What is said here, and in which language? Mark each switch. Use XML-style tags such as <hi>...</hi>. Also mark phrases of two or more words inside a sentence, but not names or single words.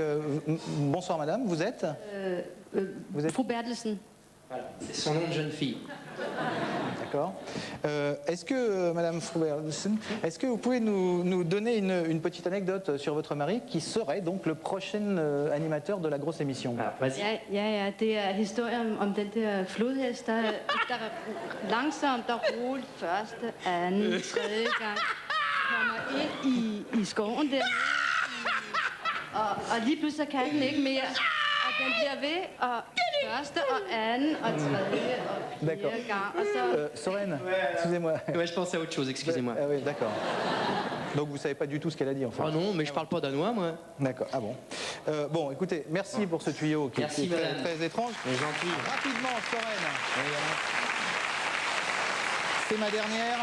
<fr>bonsoir madame, vous êtes Vous êtes... Fru Bertelsen. Voilà. C'est son nom de jeune fille. D'accord. Est-ce que, Madame Frubersen, est-ce que vous pouvez nous donner une petite anecdote sur votre mari qui serait donc le prochain animateur de la grosse émission? Ah, vas-y.</fr> <da>Ja, det historien om den der flodhest, der langsomt der roligt første, anden, tredje gang kommer ind i skoven dernede, og lige pludselig så kan den ikke mere, og den bliver ved, og første og anden og tredje og fjerde gang, og så...</da> <fr>Soren, excusez-moi. Ouais, je pensais à autre chose, excusez-moi. Ah oui, d'accord. Donc vous savez pas du tout ce qu'elle a dit en fait. Ah non, mais je parle pas danois, moi. D'accord, ah bon. Bon, écoutez, merci pour ce tuyau qui Merci, est très, madame. très étrange. C'est gentil. Rapidement, Soren. C'est ma dernière.</fr>